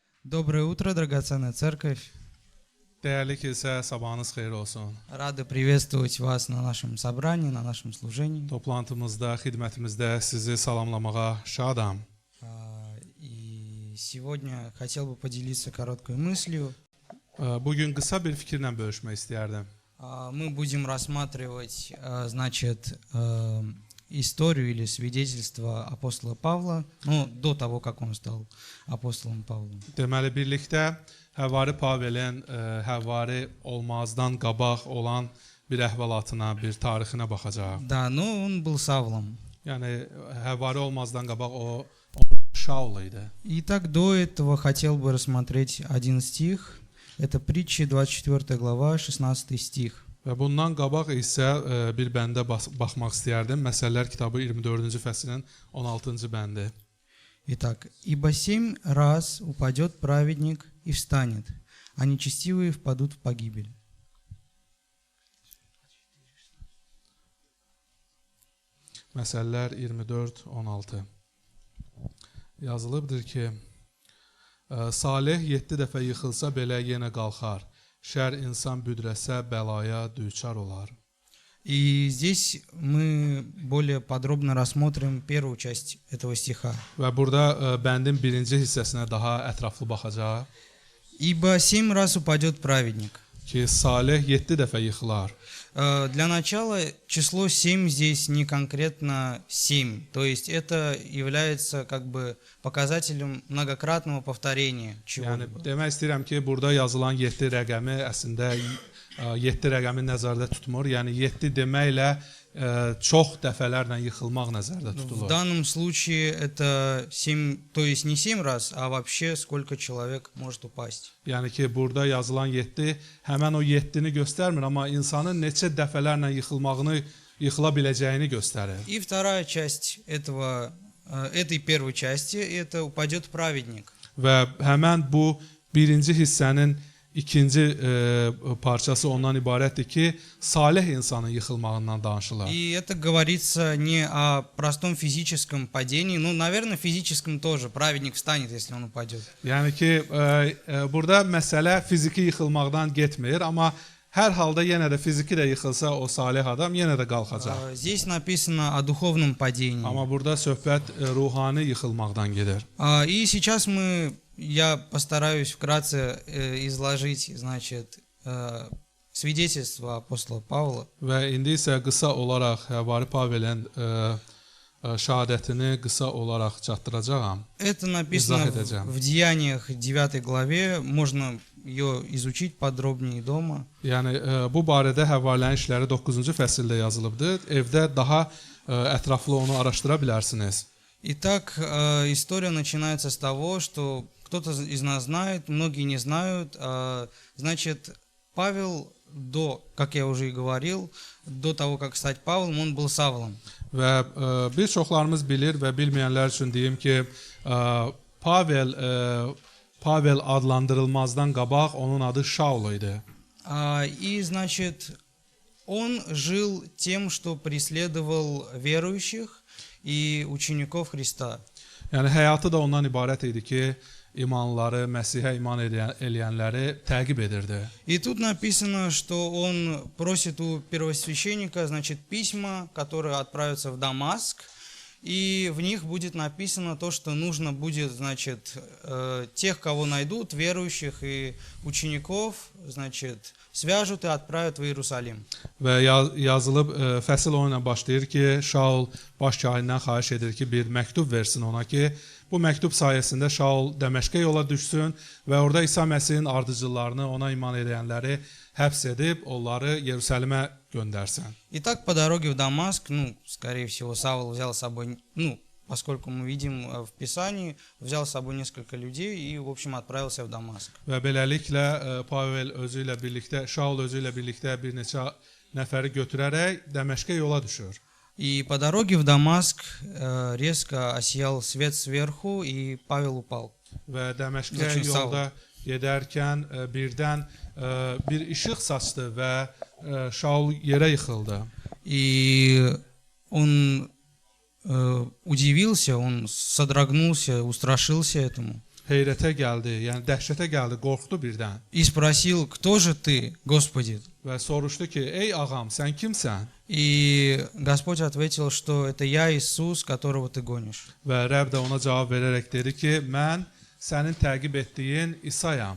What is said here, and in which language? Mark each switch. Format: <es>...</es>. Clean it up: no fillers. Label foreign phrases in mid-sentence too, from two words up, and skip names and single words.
<ru>Доброе утро, драгоценная церковь.</ru> <az>Değerli kilsə, sabahınız xeyir olsun.</az> <ru>Rады приветствовать вас на нашем собрании, на нашем служении.</ru> <az>Toplantımızda, xidmətimizdə sizi salamlamağa şadam.</az> <ru>И сегодня хотел бы поделиться короткой мыслью.</ru> <az>Bugün qısa bir fikirlə bölüşmək istəyərdim.</az> <ru>Мы будем рассматривать, историю или свидетельство апостола Павла, до того, как он стал апостолом Павлом.</ru> <az>Deməli, birlikdə Həvari Pavelin Həvari olmazdan qabaq olan bir əhvalatına, bir tarixinə baxacağıq.</az> <ru>Да, но он был Савлом.</ru> <az>Yəni, Həvari olmazdan qabaq o Şaul idi.</az> <ru>Итак, до этого хотел бы рассмотреть один стих. Это притчи, 24 глава, 16 стих.</ru> <az>Və bundan qabaq isə bir bəndə baxmaq istəyərdim. Məsələlər kitabı 24-cü fəslinin 16-cı bəndi.</az> <ru>Итак, «Ибо 7 раз упадет праведник и встанет, а нечестивые впадут в погибель».</ru> <az>Məsələlər 24-16 yazılıbdır ki, Salih 7 dəfə yıxılsa belə yenə qalxar. Şər insan büdrəsə bəlaya düçar olar.</az> <ru>И здесь мы более подробно рассмотрим первую часть этого стиха.</ru> <az>Və burada bəndin birinci hissəsinə daha ətraflı baxacaq.</az> <ru>«Ибо 7 раз упадет праведник».</ru> <az>Ki, Salih 7 dəfə yıxılar.</az> <ru>Для начала число 7 здесь не конкретно 7, то есть это является как бы показателем многократного повторения</ru> <az>Yəni,</az> <ru>чего-либо.</ru> <az>demək istəyirəm ki, burada yazılan 7 rəqəmi əslində 7 rəqəmi nəzərdə tutmur. Yəni, 7 deməklə çox dəfələrlə yıxılmaq nəzərdə</az> <ru>В</ru> <az>tutulur.</az> <ru>данном случае это 7, то есть не 7 раз, а вообще сколько человек может упасть.</ru> <az>Yəni ki, burada yazılan 7 həmən o 7-ni göstərmir, amma insanın neçə dəfələrlə yıxıla biləcəyini göstərir.</az> <ru>И вторая часть этой первой части, это упадет праведник.</ru> <az>Və həmən bu birinci hissənin ikinci parçası ondan ibarətdir ki, salih insanın yıxılmağından danışılır.</az> <ru>И это говорится не о простом физическом падении, ну, наверное, физическом тоже. Праведник встанет, если он упадет.</ru> <az>Yəni ki, burada məsələ fiziki yıxılmaqdan getmir, amma hər halda yenə də fiziki də yıxılsa o salih adam yenə də qalxacaq.</az> <ru>Здесь написано о духовном падении.</ru> <az>Amma burada söhbət ruhani yıxılmaqdan gedir.</az> <ru>И сейчас я постараюсь вкратце изложить, значит, свидетельство апостола Павла.</ru> <az>Və indi isə qısa olaraq Həvari Pavelin şəhadətini qısa olaraq çatdıracağam.</az> <ru>Это написано в Деяниях 9 главе, можно ее изучить подробнее дома.</ru> <az>Yəni bu barədə Həvarilərin işləri 9-cu fəsildə yazılıbdır. Evdə daha ətraflı onu araşdıra bilərsiniz.</az> <ru>Итак, история начинается с того, что кто-то из нас знает, многие не знают. Значит, Павел как я уже и говорил, до того, как стать Павлом, он был Савлом.</ru> <az>Və bir çoxlarımız bilir və bilməyənlər üçün deyim ki, Pavel adlandırılmazdan qabaq onun adı Şaul idi.</az> <ru>И, значит, он жил тем, что преследовал верующих и учеников Христа.</ru> <az>Yəni həyatı da ondan ibarət idi ki, imanları, Məsihə iman eləyənləri təqib edirdi.</az> <ru>И тут написано, что он просит у первосвященника, значит, письма, которые отправятся в Дамаск, и в них будет написано то, что нужно будет, значит, тех, кого найдут, верующих и учеников, значит, свяжут и отправят в Иерусалим.</ru> <az>Və yazılıb fəsil onunla başlayır ki, Şaul baş kahindən xahiş edir ki, bir məktub versin ona ki, bu məktub sayəsində Şaul Dəməşqə yola düşsün və orada İsa Məsihin ardıcıllarını, ona iman edənləri həbs edib, onları Yerusəlimə göndərsin.</az> <ru>Итак, по дороге в Дамаск, скорее всего, Савл взял с собой, поскольку мы видим в Писании, взял с собой несколько людей и, в общем, отправился в Дамаск.</ru> <az>Və beləliklə Pavel özü ilə birlikdə, Şaul özü ilə birlikdə bir neçə nəfəri götürərək Dəməşqə yola düşür.</az> <ru>И по дороге в Дамаск резко осиял свет сверху, и Павел упал.</ru> <az>Və Dəməşqə yolda gedərkən birdən bir işıq saçdı və Şaul yerə yıxıldı.</az> <ru>И он удивился, он содрогнулся, устрашился этому.</ru> <az>heyrətə gəldi, yəni dəhşətə gəldi, qorxdu birdən</az> <ru>и sпросил: «Кто же ты, Господи?»</ru> <az>və soruşdu ki, ey ağam, sən kimsən?</az> <ru>И Господь ответил, что это я, Иисус, которого ты гонишь.</ru> <az>Və Rəbb də ona cavab verərək dedi ki, mən sənin təqib etdiyin İsayam.</az>